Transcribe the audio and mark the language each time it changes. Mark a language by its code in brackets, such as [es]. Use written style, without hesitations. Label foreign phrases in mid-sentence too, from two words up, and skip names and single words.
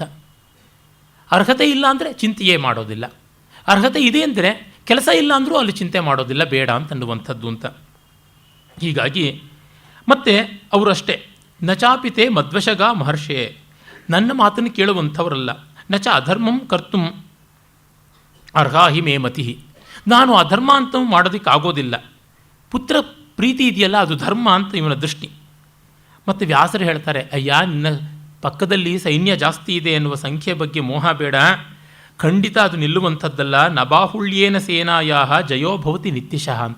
[kn] ಅರ್ಹತೆ ಇಲ್ಲ ಅಂದರೆ ಚಿಂತೆಯೇ ಮಾಡೋದಿಲ್ಲ, ಅರ್ಹತೆ ಇದೆ ಅಂದರೆ ಕೆಲಸ ಇಲ್ಲ ಅಂದರೂ ಅಲ್ಲಿ ಚಿಂತೆ ಮಾಡೋದಿಲ್ಲ, ಬೇಡ ಅಂತನ್ನುವಂಥದ್ದು ಅಂತ. ಹೀಗಾಗಿ ಮತ್ತೆ ಅವರು ಅಷ್ಟೇ, [sa] ನಚಾಪಿತೆ ಮದ್ವಶಗ ಮಹರ್ಷೇ, [kn] ನನ್ನ ಮಾತನ್ನು ಕೇಳುವಂಥವರಲ್ಲ. [sa] ನಚ ಅಧರ್ಮಂ ಕರ್ತುಂ ಅರ್ಹಾಹಿ ಮೇ ಮತಿ, [kn] ನಾನು ಅಧರ್ಮ ಅಂತ ಮಾಡೋದಕ್ಕಾಗೋದಿಲ್ಲ. ಪುತ್ರ ಪ್ರೀತಿ ಇದೆಯಲ್ಲ ಅದು ಧರ್ಮ ಅಂತ ಇವನ ದೃಷ್ಟಿ. ಮತ್ತು ವ್ಯಾಸರು ಹೇಳ್ತಾರೆ, ಅಯ್ಯ ನಿನ್ನ ಪಕ್ಕದಲ್ಲಿ ಸೈನ್ಯ ಜಾಸ್ತಿ ಇದೆ ಎನ್ನುವ ಸಂಖ್ಯೆ ಬಗ್ಗೆ ಮೋಹ ಬೇಡ, ಖಂಡಿತ ಅದು ನಿಲ್ಲುವಂಥದ್ದಲ್ಲ. [sa] ನ ಬಾಹುಳ್ಯೇನ ಸೇನಾಯಾಹ ಜಯೋ ಭವತಿ ನಿತ್ಯಶಃ ಅಂತ.